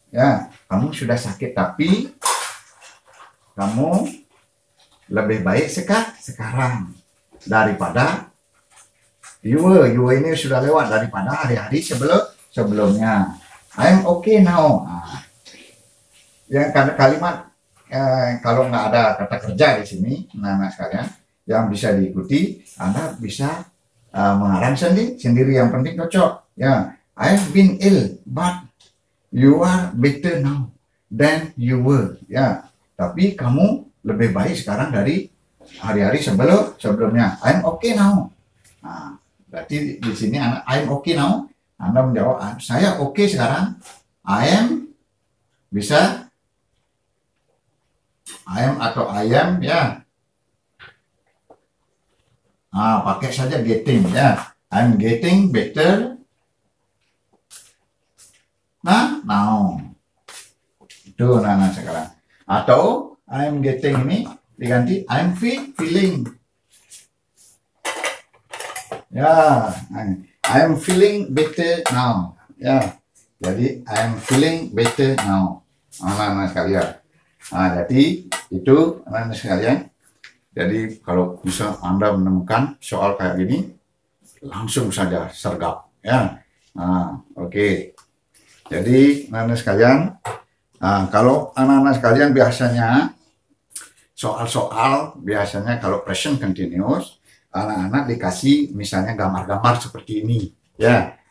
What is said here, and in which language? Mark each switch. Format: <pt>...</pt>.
<id>Ya, kamu sudah sakit, tapi kamu lebih baik sekarang daripada</id> <en>you were</en> <id>ini sudah lewat, daripada hari-hari sebelumnya.</id> <en>I'm okay now.</en> <id>Yang kalimat kalau nggak ada kata kerja di sini, anak-anak sekalian, yang bisa diikuti, Anda bisa mengarang sendiri. Yang penting cocok.</id> <en>Ya, I've been ill, but you are better now than you were.</en> <id>Ya, tapi kamu lebih baik sekarang dari hari-hari sebelumnya.</id> <en>I'm okay now.</en> <id>Nah, berarti di sini</id> <en>I'm okay now.</en> <id>Anda menjawab, saya oke sekarang.</id> <en>I am bisa I am atau I am, ya.</en> <id>Pakai saja</id> <en>getting, ya. I'm getting better now.</en> <id>Itu sekarang. Atau</id> <en>I'm getting</en> <id>ini diganti</id> <en>I'm feeling. Ya, I'm feeling better now. Ya. Jadi I'm feeling better now.</en> <id>Anak-anak sekalian. Jadi itu anak-anak sekalian. Jadi kalau bisa Anda menemukan soal kayak gini, langsung saja sergap. Ya. Oke. Jadi anak-anak sekalian, kalau anak-anak sekalian biasanya soal-soal biasanya kalau present continuous, anak-anak dikasih misalnya gambar-gambar seperti ini. Ya.</id>